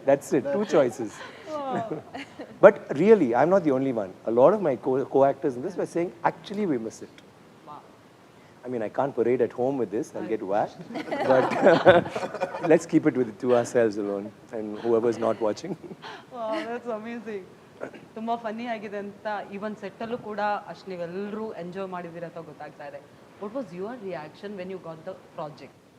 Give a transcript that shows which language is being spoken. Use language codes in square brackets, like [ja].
[en] That's it, 2 choices. But really, I'm not the only one. A lot of my co-actors in this were saying, actually we miss it. I mean, I can't parade at home with this, I'll get whacked. But let's keep it to ourselves alone and whoever's not watching. Wow, that's amazing. [kn] ತುಂಬಾ funny ಆಗಿದೆ ಅಂತ even ಸೆಟ್ಟಲ್ಲೂ ಕೂಡ ಅಷ್ಟು ನೀವೆಲ್ಲರೂ enjoy ಮಾಡಿದ್ದೀರ ಅಂತ ಗೊತ್ತಾಗ್ತಾ ಇದೆ. [en] What was your reaction when you got the project?